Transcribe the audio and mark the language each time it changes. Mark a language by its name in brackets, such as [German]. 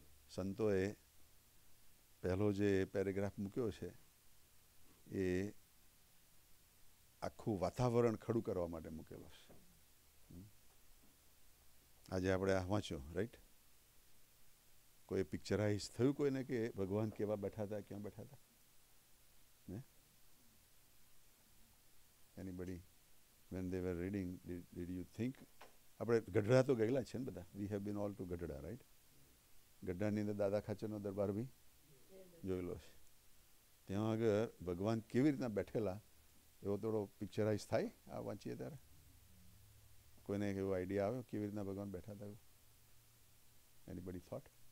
[Gujarati] સંતોએ પહેલો જે પેરેગ્રાફ મૂક્યો છે એ આખું વાતાવરણ ખડું કરવા માટે મૂકેલો છે. આજે આપણે આ વાંચ્યો, રાઈટ? કોઈ પિક્ચરાઇઝ થયું કોઈને કે ભગવાન કેવા બેઠા હતા, ક્યાં બેઠા હતા? [English] ને anybody when they were reading, did you think? [Gujarati] આપણે ગઢડા તો ગયેલા છે ને બધા. [English] We have been all to Gadhada, right? [Gujarati] ગઢડાની અંદર દાદા ખાચરનો દરબાર બી જોયેલો છે. ત્યાં આગળ ભગવાન કેવી રીતના બેઠેલા એવો થોડો પિક્ચરાઇઝ થાય આ વાંચીએ ત્યારે? કોઈને એવો આઈડિયા આવ્યો કેવી રીતના ભગવાન બેઠા હતા? [English] Anybody thought?